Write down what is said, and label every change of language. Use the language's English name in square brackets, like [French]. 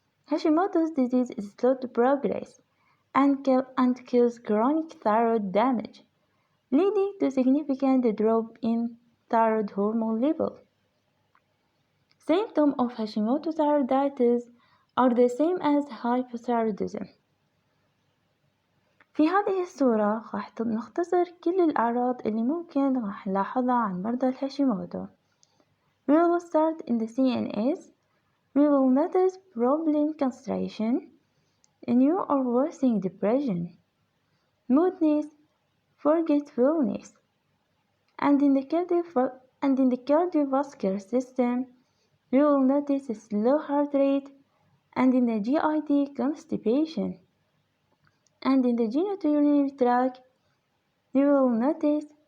[English] Hashimoto's disease is slow to progress and cause chronic thyroid damage, leading to significant drop in thyroid hormone level. Symptoms of Hashimoto thyroiditis are the same as hypothyroidism. [Arabic] في هذه الصورة راح نختصر كل الأعراض اللي ممكن راح نلاحظها عن مرضى الهاشيموتو. [English] We will start in the CNS. We will notice problem concentration, new or worsening depression, moodiness, forgetfulness, and in the cardiovascular system, we will notice a slow heart rate, and in the GIT constipation, and in the genitourinary tract, we will notice